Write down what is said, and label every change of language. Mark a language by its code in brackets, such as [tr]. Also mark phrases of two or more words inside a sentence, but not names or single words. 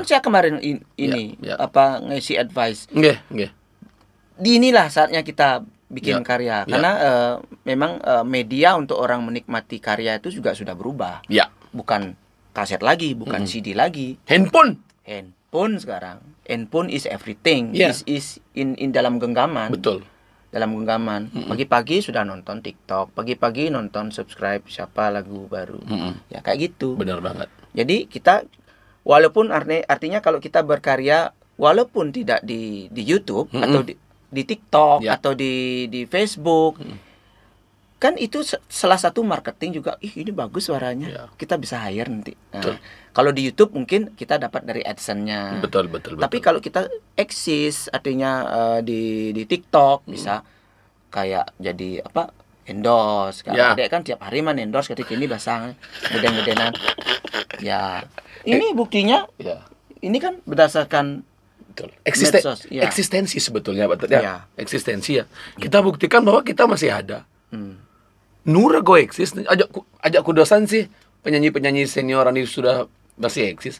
[id] Kan saya kemarin ini Ya. apa ngisi advice. Nggih. Di inilah saatnya kita bikin Ya. karya karena memang media untuk orang menikmati karya itu juga sudah berubah. Ya. Bukan kaset lagi, bukan CD lagi, Handphone. handphone sekarang. [en] Handphone is everything. [id] Ya. Is in dalam genggaman. Betul. dalam genggaman. Pagi-pagi sudah nonton TikTok, pagi-pagi nonton subscribe siapa lagu baru. Ya kayak gitu. Benar banget. Jadi kita walaupun artinya kalau kita berkarya walaupun tidak di YouTube atau di TikTok Ya. atau di Facebook, kan itu salah satu marketing juga. Ini bagus suaranya, Ya. kita bisa hire nanti. Nah, Betul. kalau di YouTube mungkin kita dapat dari AdSense-nya. Betul. Tapi kalau kita eksis, artinya di TikTok bisa kayak jadi apa? Endorse. Ya. Adek kan tiap hari endorse ketika ini basang, geden-gedenan. Ya, ini buktinya. Ya. Ini kan berdasarkan Betul. medsos, ya. Eksistensi sebetulnya, Pak Tut, ya. Ya. Eksistensi ya. Kita buktikan bahwa kita masih ada. Hmm. [ban] Nura go eksis. [id] Ajak kudosan sih penyanyi-penyanyi senioran ini sudah masih eksis.